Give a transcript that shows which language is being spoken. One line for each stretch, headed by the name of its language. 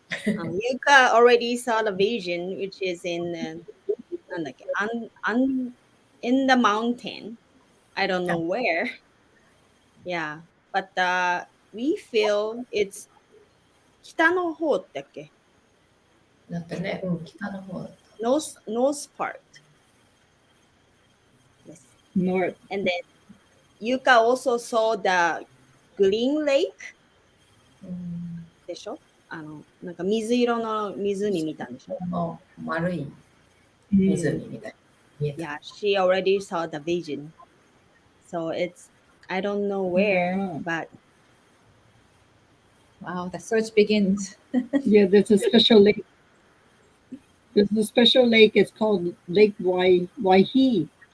English: Yuka already saw the vision, which is in in the mountain. I don't know where. Yeah, but we feel it's
Japanese: 北の方だっけ? だってね、北の方だった。
English: North part. Yes. North. And then Yuka also saw the green lake.
Japanese: でしょ? なんか水色の湖見たんでしょ? 丸い湖みたいに見えた。
English: Yeah, she already saw the vision. So it's, I don't know where, but wow, the search begins. Yeah, there's a special lake. There's a special lake. It's called Lake Waihi.